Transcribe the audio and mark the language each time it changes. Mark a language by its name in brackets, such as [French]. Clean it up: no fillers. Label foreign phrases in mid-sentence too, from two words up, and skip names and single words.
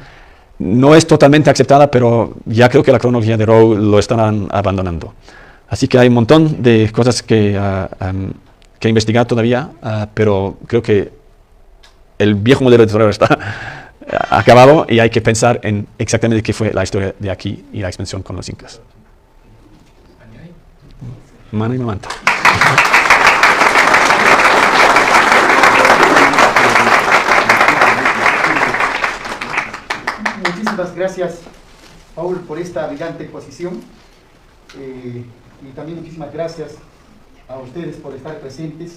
[Spanish] No es totalmente aceptada, pero ya creo que la cronología de Rowe lo estarán abandonando. Así que hay un montón de cosas que investigar todavía, pero creo que el viejo modelo de Torero está acabado, y hay que pensar en exactamente qué fue la historia de aquí y la expansión con los incas. [Quechua] Mana y mamanta. [Spanish] Muchísimas gracias, Paul, por esta brillante exposición, y también muchísimas gracias a ustedes por estar presentes.